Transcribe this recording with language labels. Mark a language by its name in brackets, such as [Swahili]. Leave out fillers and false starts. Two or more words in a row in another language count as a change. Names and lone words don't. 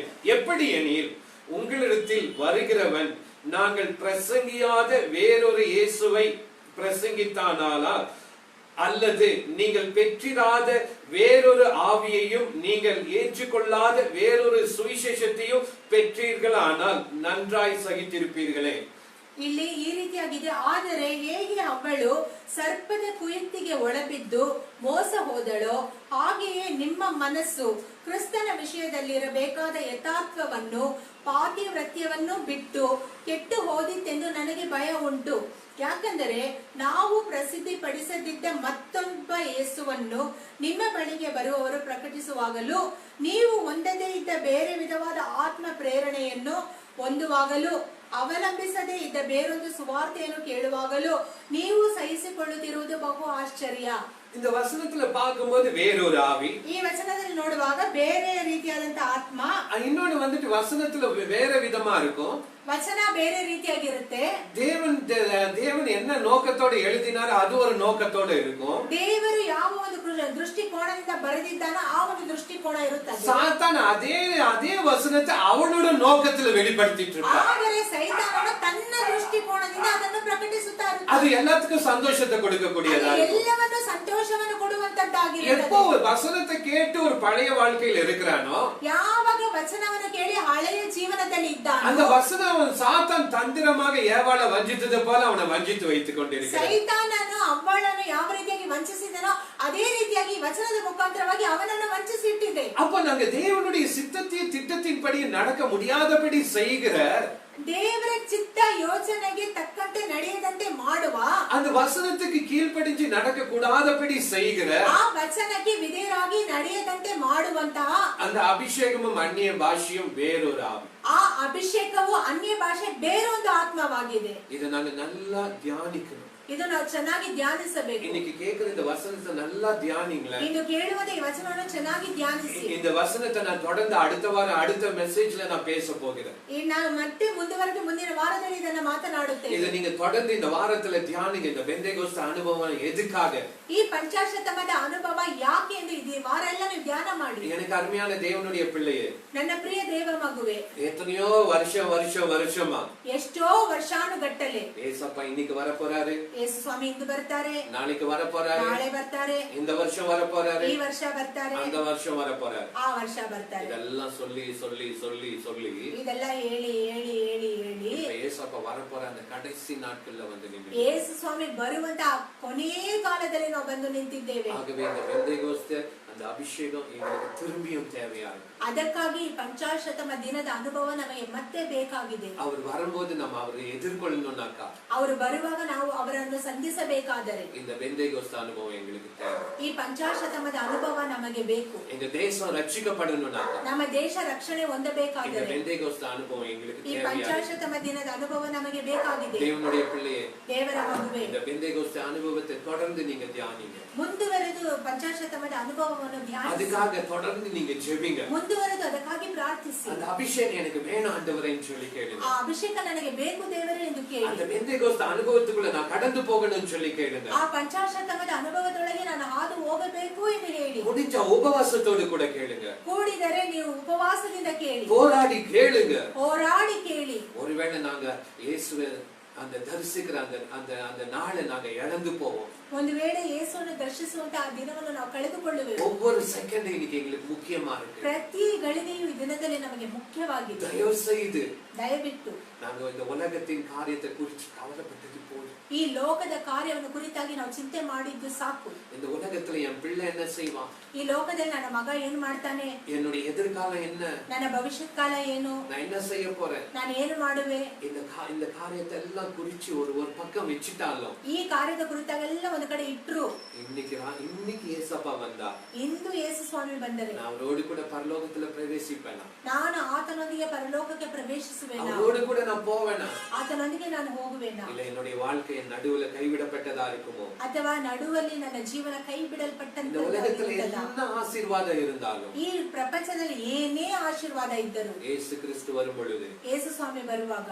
[Tamil] எப்படி எனில் உங்களிடத்தில் வருகிறவன் நாங்கள் பிரசங்கியாத வேறொரு இயேசுவை பிரசங்கித்தானாலா, அல்லது நீங்கள் பெற்றிராத வேறொரு ஆவியையும் நீங்கள் ஏற்றுக்கொள்ளாத வேறொரு சுவிசேஷத்தையும் பெற்றீர்களானால் நன்றாய் சகித்திருப்பீர்களே. [Kannada] ಇಲ್ಲಿ ಈ ರೀತಿಯಾಗಿದೆ. ಆದರೆ ಹೇಗೆ ಅವಳು ಸರ್ಪದ ಕುಯುಕ್ತಿಗೆ ಒಳಬಿದ್ದು ಮೋಸ ಹೋದಳೋ ಹಾಗೆಯೇ ನಿಮ್ಮ ಮನಸ್ಸು ಕ್ರಿಸ್ತನ ವಿಷಯದಲ್ಲಿರಬೇಕಾದ ಯಥಾರ್ಥವನ್ನು ಪಾತಿವ್ರತ್ಯವನ್ನು ಬಿಟ್ಟು ಕೆಟ್ಟು ಹೋದಿತೆಂದು ನನಗೆ ಭಯ ಉಂಟು. ಯಾಕಂದರೆ ನಾವು ಪ್ರಸಿದ್ಧಿ ಪಡಿಸದಿದ್ದ ಮತ್ತೊಬ್ಬ ಯೇಸುವನ್ನು ನಿಮ್ಮ ಬಳಿಗೆ ಬರುವವರು ಪ್ರಕಟಿಸುವಾಗಲೂ ನೀವು ಹೊಂದದೇ ಇದ್ದ ಬೇರೆ ವಿಧವಾದ ಆತ್ಮ ಪ್ರೇರಣೆಯನ್ನು ಹೊಂದುವಾಗಲೂ ಅವಲಂಬಿಸದೇ ಇದ್ದ ಬೇರೊಂದು ಸುವಾರ್ತೆಯನ್ನು ಕೇಳುವಾಗಲೂ ನೀವು ಸಹಿಸಿಕೊಳ್ಳುತ್ತಿರುವುದು ಬಹು ಆಶ್ಚರ್ಯ. [Tamil] இந்த வசனத்துல பார்க்கும்போது வேறொரு ஆவி, [Kannada] ಈ ವಚನದಲ್ಲಿ ನೋಡುವಾಗ ಬೇರೆ ರೀತಿಯಾದಂತ ಆತ್ಮ, [Tamil] இன்னொன்னு வந்துட்டு வசனத்துல வேற விதமா இருக்கும். [Kannada] ವಚನ ಬೇರೆ ರೀತಿಯಾಗಿರುತ್ತೆ. [Tamil] தேவன் என்ன நோக்கத்தோட எழுதினாரோ அது ஒரு நோக்கத்தோட இருக்கும். [Kannada] ದೇವರು ಯಾವ ಒಂದು ದೃಷ್ಟಿಕೋನದಿಂದ ಬರೆದಿದ್ದಾನೋ ಆ ಒಂದು ದೃಷ್ಟಿಕೋನ ಇರುತ್ತದೆ. [Tamil] சாத்தான் அதே வசனத்தை அவனோட நோக்கத்துல வெளிப்படுத்திட்டு இருக்கான். [Kannada] ಆದರೆ ಸೈತಾನನು ತನ್ನ ದೃಷ್ಟಿಕೋನದಿಂದ ಅದನ್ನು ಪ್ರಕಟಿಸುತ್ತಾ ಇರುತ್ತಾನೆ. [Tamil] அது எல்லாத்துக்கும் சந்தோஷத்தை கொடுக்கக்கூடியதா இருக்கும். [Kannada] ಎಲ್ಲವನ್ನೂ ಸಂತೋಷವನ್ನು ಕೊಡುವಂತದ್ದಾಗಿರುತ್ತದೆ. [Tamil] எப்போ ஒரு வசனத்தை கேட்டு ஒரு பழைய வாழ்க்கையில இருக்கிறானோ, [Kannada] ಯಾವಾಗ ವಚನವನ್ನು ಕೇಳಿ ಹಳೆಯ ಜೀವನದಲ್ಲಿ ಇದ್ದಾನೋ, [Tamil] அந்த வசனம் சாத்தான் தந்திரமாக ஏவாளை வஞ்சித்தது போல அவனை வஞ்சித்து வைத்துக் கொண்டிருக்கிறான். [Kannada] ಸೈತಾನನು ಅವ್ವಳನ್ನು ಯಾವ ರೀತಿಯಾಗಿ ವಂಚಿಸಿದನೋ ಅದೇ ರೀತಿಯಾಗಿ ವಚನದ ಮುಖಾಂತರವಾಗಿ ಅವನನ್ನು ವಂಚಿಸಿಟ್ಟಿದೆ. [Tamil] அப்ப நாங்க தேவனுடைய சித்தத்தையும் திட்டத்தின்படி நடக்க முடியாதபடி செய்கிற [Kannada] ದೇವರ ಚಿತ್ತ ಯೋಚನೆಗೆ ತಕ್ಕಂತೆ ನಡೆಯದಂತೆ ಮಾಡುವ, [Tamil] அந்த வசனத்துக்கு கீழ்ப்படிஞ்சு நடக்க கூடாதபடி செய்கிற, [Kannada] ಆ ವಚನಕ್ಕೆ ವಿಧೇಯರಾಗಿ ನಡೆಯದಂತೆ ಮಾಡುವಂತಹ [Tamil] அந்த அபிஷேகமும் அந்நிய பாஷையும் வேறொரு ஆவி. [Kannada] ಆ ಅಭಿಷೇಕವು ಅನ್ಯ ಭಾಷೆ ಬೇರೊಂದು ಆತ್ಮವಾಗಿದೆ. [Tamil] இதை நாங்க நல்லா தியானிக்கணும். [Kannada] ಇದು ನಾವು ಚೆನ್ನಾಗಿ ಧ್ಯಾನಿಸಬೇಕು. [Tamil] இன்னைக்கு கேக்குற இந்த வசனத்தை நல்லா தியானிங்களேன். [Kannada] ಇಂದು ಕೇಳುವುದೇ ಈ ವಚನವನ್ನು ಚೆನ್ನಾಗಿ ಧ್ಯಾನಿಸಿ. [Tamil] இந்த வசனத்தை நான் தொடர்ந்து அடுத்த வாரம் அடுத்த மெசேஜ்ல நான் பேச போகிறேன். [Kannada] ನಾನು ಮತ್ತೆ ಮುಂದುವರೆದು ಮುಂದಿನ ವಾರದಲ್ಲಿ ಇದನ್ನ ಮಾತನಾಡುತ್ತೇನೆ. [Tamil] இதை நீங்க தொடர்ந்து இந்த வாரத்துல தியானிங்க. இந்த பெந்தேகோஸ்து அனுபவம் எதுக்காக, [Kannada] ಈ ಪಂಚಾಶತಮದ ಅನುಭವ ಯಾಕೆ ಎಂದು ಈ ವಾರ ಎಲ್ಲ ನೀವು ಧ್ಯಾನ ಮಾಡಿ. [Tamil] எனக்கு அருமையான தேவனுடைய பிள்ளையே, [Kannada] ನನ್ನ ಪ್ರಿಯ ದೇವ ಮಗುವೆ, [Tamil] எத்தனையோ வருஷமா [Kannada] ಎಷ್ಟೋ ವರ್ಷಾನುಗಟ್ಟಲೆ [Tamil] ஏசப்பா இன்னைக்கு வர போறாரு, [Kannada] ಯೇಸು ಸ್ವಾಮಿ ಇಂದು ಬರ್ತಾರೆ, [Tamil] நாளைக்கு வர போறாரு, [Kannada] ನಾಳೆ ಬರ್ತಾರೆ, [Tamil] இந்த வருஷம் வர போறாரு, [Kannada] ಈ ವರ್ಷ ಬರ್ತಾರೆ, [Tamil] அந்த வருஷம் வர போறாரு, [Kannada] ಆ ವರ್ಷ ಬರ್ತಾರೆ. [Tamil] இதெல்லாம் சொல்லி சொல்லி சொல்லி சொல்லி [Kannada] ಇದೆಲ್ಲ ಹೇಳಿ ಹೇಳಿ ಹೇಳಿ ಹೇಳಿ [Tamil] ஏசப்பா வர போற அந்த கடைசி நாட்கள்ல வந்து நின்று [Kannada] ಯೇಸು ಸ್ವಾಮಿ ಬರುವಂತ ಕೊನೆಯ ಕಾಲದಲ್ಲಿ ನಾವು ಬಂದು ನಿಂತಿದ್ದೇವೆ. [Tamil] ஆகவே இந்த பெந்தேகோஸ்து அந்த அபிஷேகம் எங்களுக்கு திரும்பியும் தேவையா இருக்கு. [Kannada] ಅದಕ್ಕಾಗಿ ಪಂಚಾಶತಮ ದಿನದ ಅನುಭವ ನಮಗೆ ಮತ್ತೆ ಬೇಕಾಗಿದೆ. [Tamil] அவர் வரும்போது நம்ம அவரை எதிர்கொள்ளணும்னாக்கா, [Kannada] ಅವರು ಬರುವಾಗ ನಾವು ಅವರನ್ನು ಸಂಧಿಸಬೇಕಾದರೆ [Tamil] இந்த பெந்தேகோஸ்து அனுபவம் எங்களுக்கு தேவை. [Kannada] ಈ ಪಂಚಾಶತಮದ ಅನುಭವ ನಮಗೆ ಬೇಕು. [Tamil] எங்க தேசம் ரட்சிக்கப்படணும்னாக்கா, [Kannada] ನಮ್ಮ ದೇಶ ರಕ್ಷಣೆ [Tamil] இந்த [Kannada] ಹೊಂದಬೇಕಾದರೆ [Tamil] பெந்தேகோஸ்து அனுபவம் எங்களுக்கு [Kannada] ಈ [Tamil] தேவையா இருக்கு. [Kannada] ಪಂಚಾಶತಮ ದಿನದ ಅನುಭವ ನಮಗೆ ಬೇಕಾಗಿದೆ. [Tamil] தேவனுடைய பிள்ளையே, [Kannada] ದೇವರ ಮಗುವೆ, [Tamil] இந்த பெந்தேகோஸ்து அனுபவத்தை தொடர்ந்து நீங்க தியானிங்க. [Kannada] ಮುಂದುವರೆದು ಪಂಚಾಶತಮದ ಅನುಭವವನ್ನು ಧ್ಯಾನಿಸಿ, [Tamil] அதுக்காக தொடர்ந்து நீங்க ஜெபிங்க. [Kannada] ಮುಂದುವರೆದು ಅದಕ್ಕಾಗಿ ಪ್ರಾರ್ಥಿಸಿ. [Tamil] அந்த அபிஷேகம் எனக்கு வேணும் ஆண்டவரேன்னு சொல்லி கேளுங்க. [Kannada] ಆ ಅಭಿಷೇಕ ನನಗೆ ಬೇಕು ದೇವರೇ ಎಂದು ಕೇಳಿ. [Tamil] அந்த பெந்தேகோஸ்து அனுபவத்துக்குள்ள நான் கடந்து போகணும்னு சொல்லி கேளுங்க. [Kannada] ಆ ಪಂಚಾಶತಮದ ಅನುಭವದೊಳಗೆ ನಾನು ಹಾದು ಹೋಗಬೇಕು ಎಂದು ಹೇಳಿ. [Tamil] முடிஞ்ச உபவாசத்தோடு கூட கேளுங்க. [Kannada] ಕೂಡಿದರೆ ನೀವು ಉಪವಾಸದಿಂದ ಕೇಳಿ, [Tamil] போராடி கேளுங்க. [Kannada] ಹೋರಾಡಿ ಕೇಳಿ. [Tamil] ஒருவேளை நாங்க இயேசுவை அந்த தரிசிக்கிற அந்த அந்த நாளை நாங்க இழந்து போவோம். [Kannada] ಒಂದು ವೇಳೆ ಯೇಸುವನ್ನು ದರ್ಶಿಸುವಂತ ಆ ದಿನವನ್ನು ನಾವು ಕಳೆದುಕೊಳ್ಳುವೆವು. [Tamil] ஒவ்வொரு செகண்ட் இன்னைக்கு எங்களுக்கு முக்கியமா இருக்கு. [Kannada] ಪ್ರತಿ ಗಳಿಗೆಯೂ ಈ ದಿನದಲ್ಲಿ ನಮಗೆ ಮುಖ್ಯವಾಗಿದೆ. [Tamil] தயவு செய்து [Kannada] ದಯವಿಟ್ಟು [Tamil] நாங்க இந்த உலகத்தின் காரியத்தை குறித்து கவலைப்பட்டது போதும். [Kannada] ಈ ಲೋಕದ ಕಾರ್ಯವನ್ನು ಕುರಿತಾಗಿ ನಾವು ಚಿಂತೆ ಮಾಡಿದ್ದು ಸಾಕು. [Tamil] இந்த உலகத்துல என் பிள்ளை என்ன செய்வான், [Kannada] ಈ ಲೋಕದಲ್ಲಿ ನನ್ನ ಮಗ ಏನ್ ಮಾಡ್ತಾನೆ, [Tamil] என்னுடைய எதிர்காலம் என்ன, [Kannada] ನನ್ನ ಭವಿಷ್ಯತ್ ಕಾಲ ಏನು, [Tamil] நான் என்ன செய்ய போறேன், [Kannada] ನಾನು ಏನು ಮಾಡುವೆ, [Tamil] இந்த காரியத்தை எல்லாம் குறிச்சு ஒரு பக்கம் வச்சுட்டாலும் [Kannada] ಈ ಕಾರ್ಯದ ಕುರಿತಾಗೆಲ್ಲ ಒಂದು ಕಡೆ ಇಟ್ರು, [Tamil] இன்னைக்கு ஏசப்பா வந்தா, [Kannada] ಇಂದು ಯೇಸು ಸ್ವಾಮಿ ಬಂದರೆ [Tamil] நான் அவரோடு கூட பரலோகத்துல பிரவேசிப்பேனா, [Kannada] ನಾನು ಆತನೊಂದಿಗೆ ಪರಲೋಕಕ್ಕೆ ಪ್ರವೇಶಿಸುವೆನಾ, [Tamil] அவரோடு கூட நான் போவேனா, [Kannada] ಆತನೊಂದಿಗೆ ನಾನು ಹೋಗುವೆನಾ, [Tamil] இல்ல என்னுடைய வாழ்க்கை நடுவுல கைவிடப்பட்டதா இருக்குமோ, [Kannada] ಅಥವಾ ನಡುವಲ್ಲಿ ನನ್ನ ಜೀವನ ಕೈ [Tamil] இந்த [Kannada] ಬಿಡಲ್ಪಟ್ಟಂತೆ [Tamil] உலகத்துல என்ன ஆசீர்வாதம் இருந்தாலும், [Kannada] ಈ ಪ್ರಪಂಚದಲ್ಲಿ ಏನೇ ಆಶೀರ್ವಾದ ಇದ್ದರು, [Tamil] இயேசு கிறிஸ்து வரும் பொழுது [Kannada] ಯೇಸು ಸ್ವಾಮಿ ಬರುವಾಗ